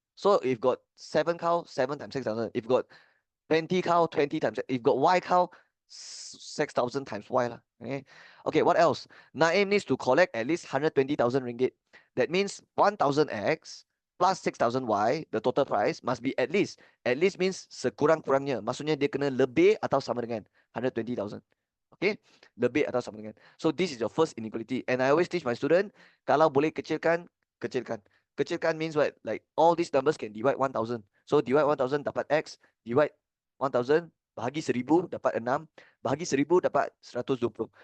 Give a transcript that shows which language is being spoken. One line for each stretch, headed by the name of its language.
English: So if got 7 cow, 7 times 6,000. If got 20 cow, 20 times. If got Y cow, 6,000 times Y lah. Okay. Okay, what else? Naim needs to collect at least 120,000 ringgit. That means 1,000X plus 6,000Y, the total price must be at least. At least means sekurang-kurangnya.
Malay: Maksudnya dia kena lebih atau sama dengan 120,000. Okay, lebih atau sama dengan.
English: So this is your first inequality. And I always teach my student,
Malay: kalau boleh kecilkan, kecilkan.
English: Kecilkan means what? Like all these numbers can divide 1,000. So divide 1,000
Malay: dapat X,
English: divide 1,000
Malay: bahagi 1,000 dapat 6, bahagi 1,000 dapat 120.